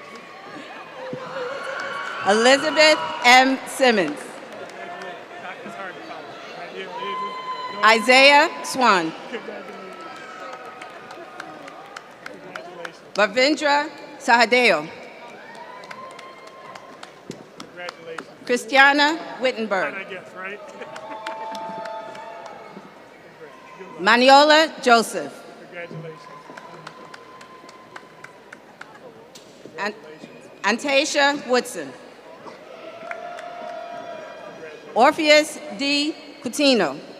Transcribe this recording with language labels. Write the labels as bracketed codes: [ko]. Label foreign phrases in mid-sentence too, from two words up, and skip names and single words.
[en] Elizabeth M. Simmons. Dr. Isaiah Swan. Bhavendra Sahadeo. Congratulations. Christiana Wittenberg. I guess, right? Maniola Joseph. Congratulations. Antasia Woodson. Orpheus D. Coutinho.